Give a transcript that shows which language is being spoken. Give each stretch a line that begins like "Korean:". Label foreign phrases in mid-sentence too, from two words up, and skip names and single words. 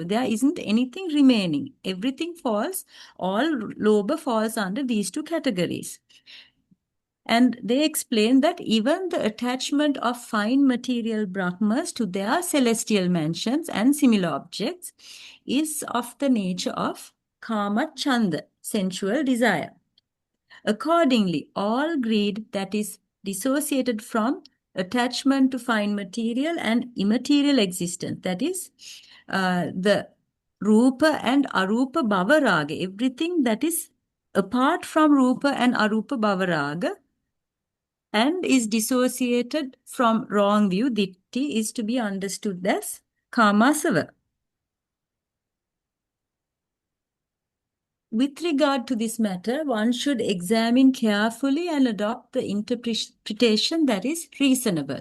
English: There isn't anything remaining. Everything falls, all lobha falls under these 2 categories. And they explain that even the attachment of fine material Brahmas to their celestial mansions and similar objects is of the nature of
Pali: kama chanda,
English: sensual desire. Accordingly, all greed that is dissociated from attachment to fine material and immaterial existence, that is the rupa and
Pali: arupa bhava raga,
English: everything that is apart from rupa and
Pali: arupa bhava raga,
English: and is dissociated from wrong view, ditti, is to be understood as Kāmasava. With regard to this matter, one should examine carefully and adopt the interpretation that is reasonable.